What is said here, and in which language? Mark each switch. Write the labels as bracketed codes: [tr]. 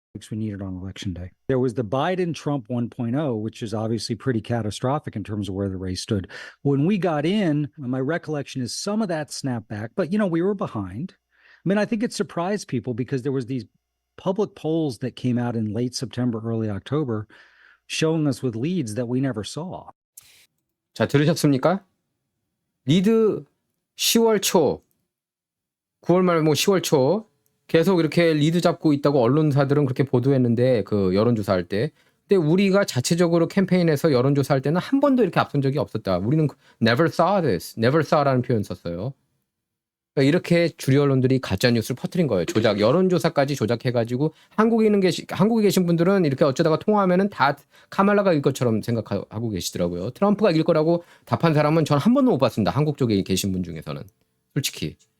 [en] We needed on election day. There was the Biden-Trump 1.0, which is obviously pretty catastrophic in terms of where the race stood. When we got in, my recollection is some of that snapped back, but we were behind. I mean, I think it surprised people because there was these public polls that came out in late September, early October, showing us with leads that we never saw. [ko] 자, 들으셨습니까? 리드 10월 초, 9월 말 10월 초 계속 이렇게 리드 잡고 있다고 언론사들은 그렇게 보도했는데 그 여론조사할 때. 근데 우리가 자체적으로 캠페인에서 여론조사할 때는 한 번도 이렇게 앞선 적이 없었다. 우리는 never saw this, never saw 라는 표현 썼어요. 그러니까 이렇게 주류 언론들이 가짜 뉴스를 퍼뜨린 거예요. 여론조사까지 조작해가지고 한국에 계신 분들은 이렇게 어쩌다가 통화하면은 다 카말라가 이길 것처럼 생각하고 계시더라고요. 트럼프가 이길 거라고 답한 사람은 전 한 번도 못 봤습니다. 한국 쪽에 계신 분 중에서는 솔직히.